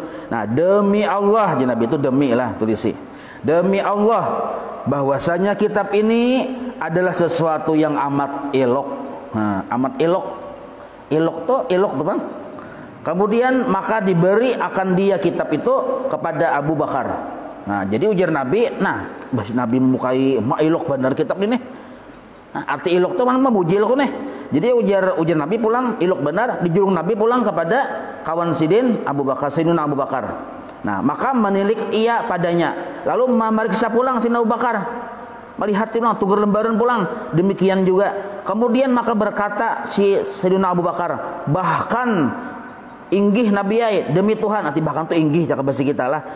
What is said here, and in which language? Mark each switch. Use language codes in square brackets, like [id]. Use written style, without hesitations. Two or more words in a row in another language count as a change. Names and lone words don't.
[id] Nah, demi Allah, jadi Nabi itu demi lah tulisi. Demi Allah bahwasanya kitab ini adalah sesuatu yang amat elok. [bjn] Nah, amat elok. Elok tuh Bang. [id] Kemudian maka diberi akan dia kitab itu kepada Abu Bakar. [bjn] Nah, jadi ujar Nabi, nah, Nabi memukai elok benar kitab ini. Nah, arti elok tuh mana memuji elok nih. Jadi ujar Nabi pulang elok benar, dijulung Nabi pulang kepada kawan Sidin Abu Bakar, Sayyidina Abu Bakar. Nah, maka menilik ia padanya. Lalu memeriksa pulang Sayyidina Abu Bakar. Melihat pulang, tugur lembaran pulang. [id] Demikian juga. [bjn] Kemudian maka berkata si Sayyidina Abu Bakar, bahkan inggih Nabi ai, demi Tuhan, arti bahkan itu inggih cakap bahasa kita lah.